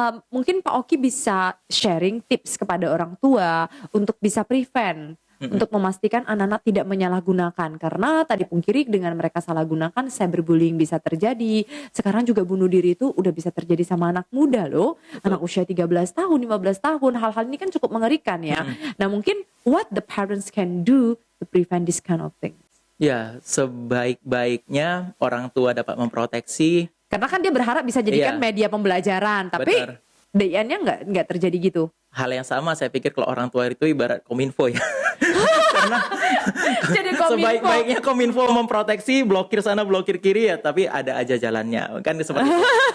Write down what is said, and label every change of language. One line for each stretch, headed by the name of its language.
Indonesian: Mungkin Pak Oki bisa sharing tips kepada orang tua untuk bisa prevent. Untuk memastikan anak-anak tidak menyalahgunakan. Karena tadi pungkiri dengan mereka salah gunakan, cyberbullying bisa terjadi. Sekarang juga bunuh diri itu udah bisa terjadi sama anak muda loh. Anak usia 13 tahun, 15 tahun. Hal-hal ini kan cukup mengerikan ya. Nah mungkin
English: what the parents can do to prevent this kind of thing.
Indonesian: Ya, sebaik-baiknya orang tua dapat memproteksi. Karena kan dia berharap bisa jadikan media pembelajaran. Tapi Benar. DIN-nya nggak terjadi gitu. Hal yang sama saya pikir kalau orang tua itu ibarat kominfo ya. Karena Jadi kominfo. sebaik-baiknya kominfo memproteksi, blokir sana blokir kiri ya, tapi ada aja jalannya kan seperti itu.